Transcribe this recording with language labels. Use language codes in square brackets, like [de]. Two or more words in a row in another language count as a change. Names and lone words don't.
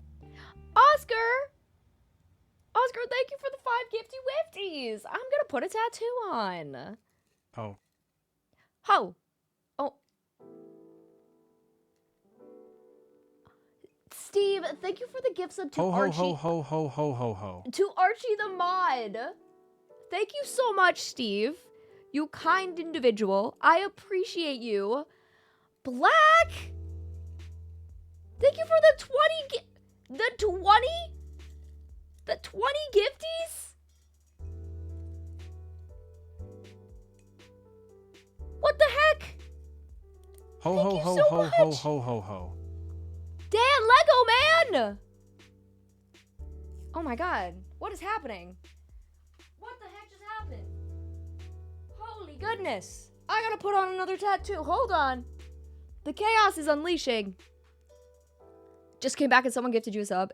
[en] Oscar, thank you for the 5 gifty wifties. I'm gonna put a tattoo on. Ho. Ho. Oh. Steve, thank you for the gift sub to Ho ho Archie. ho ho ho ho ho ho. To Archie the mod. Thank you so much, Steve. You kind individual. I appreciate you. Black. Thank you for the 20 gifties? What the heck? Ho Thank ho you ho so ho much. ho ho ho ho. Dan Lego Man! Oh my god. What is happening? What the heck just happened? Holy goodness. I gotta put on another tattoo. Hold on. The chaos is unleashing. Just came back and someone gifted you a sub.